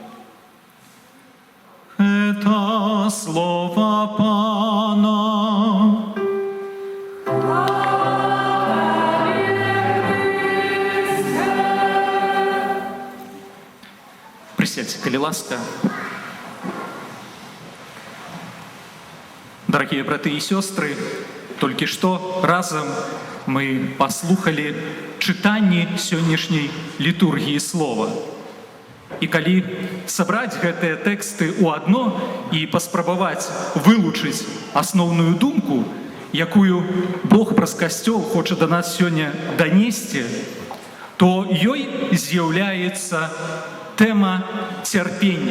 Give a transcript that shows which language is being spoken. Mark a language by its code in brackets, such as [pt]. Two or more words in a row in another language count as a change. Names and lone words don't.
[ru] Это слово Пана. Присядьте, [be] коли ласка. [ru] Дорогие браты и сестры, только что разом мы послухали читание сегодняшней литургии слова. [be] І калі сабраць гэтыя тэксты ў адно і паспрабаваць вылучыць асноўную думку, якую Бог праз касцёл хоча да нас сёння данесці, то ёй з'яўляецца тэма цярпення.